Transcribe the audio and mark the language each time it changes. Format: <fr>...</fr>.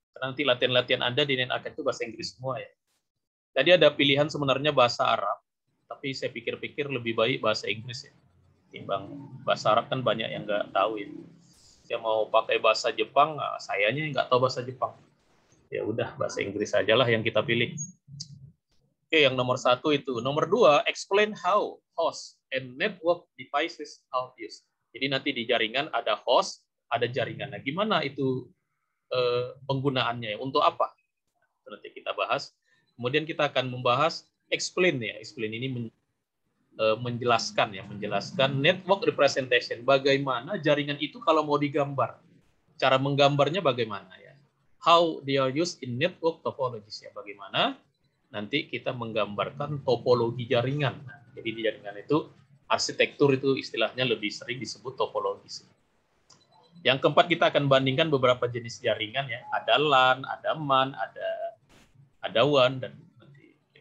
<id>Karena nanti latihan-latihan Anda di NetAkad itu bahasa Inggris semua ya. Jadi ada pilihan sebenarnya bahasa Arab, tapi saya pikir-pikir lebih baik bahasa Inggris ya. Timbang bahasa Arab kan banyak yang nggak tahu ya. Saya mau pakai bahasa Jepang, sayanya nggak tahu bahasa Jepang. Ya udah, bahasa Inggris aja lah yang kita pilih. Oke, yang nomor 1 itu. Nomor 2,</id> <en>explain how host and network devices are used.</en> <id>Jadi nanti di jaringan ada host, ada jaringan. Nah, gimana itu penggunaannya? Untuk apa? Nanti kita bahas. Kemudian kita akan membahas explain ya. Explain ini menjelaskan ya, menjelaskan network representation. Bagaimana jaringan itu kalau mau digambar. Cara menggambarnya bagaimana ya?</id> <en>How they are used in network topologies</en> <id>ya. Bagaimana nanti kita menggambarkan topologi jaringan. Nah, jadi di jaringan itu arsitektur itu istilahnya lebih sering disebut topologis. Yang keempat kita akan bandingkan beberapa jenis jaringan ya. Ada LAN, ada MAN, ada WAN dan nanti.</id>